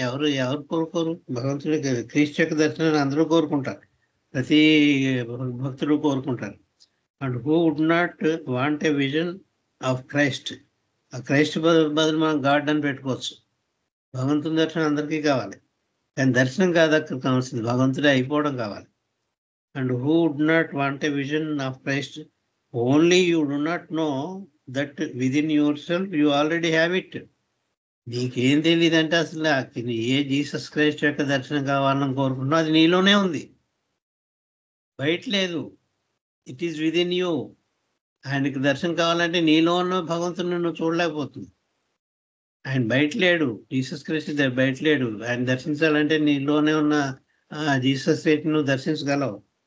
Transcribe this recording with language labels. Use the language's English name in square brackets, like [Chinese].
[Telugu] ఎవరు కోరుకోరు భగవంతుడి క్రీస్తు యొక్క దర్శనాన్ని? అందరూ కోరుకుంటారు, ప్రతి భక్తులు కోరుకుంటారు. [English] And who would not want a vision of Christ. [Telugu] ఆ క్రైస్ట్ బదులు మనం గాడ్ అని పెట్టుకోవచ్చు. భగవంతుని దర్శనం అందరికీ కావాలి, కానీ దర్శనం కాదు అక్కడ కావాల్సింది, భగవంతుడే అయిపోవడం కావాలి. [English] and who would not want a vision of Christ? Only you do not know that within yourself you already have it. [Telugu] నీకేం తెలియదంటే అసలు ఏ జీసస్ క్రైస్ట్ యొక్క దర్శనం కావాలని కోరుకుంటున్నావు అది నీలోనే ఉంది, బయట లేదు. [English] It is within you. [Telugu] ఆయనకి దర్శనం కావాలంటే నీలో ఉన్న భగవంతుని నువ్వు చూడలేకపోతుంది. ఆయన బయట లేడు, జీసస్ క్రైస్ట్ బయట లేడు. ఆయన దర్శించాలంటే నీలోనే ఉన్న జీసస్ క్రైస్ట్ నువ్వు దర్శించగలవు.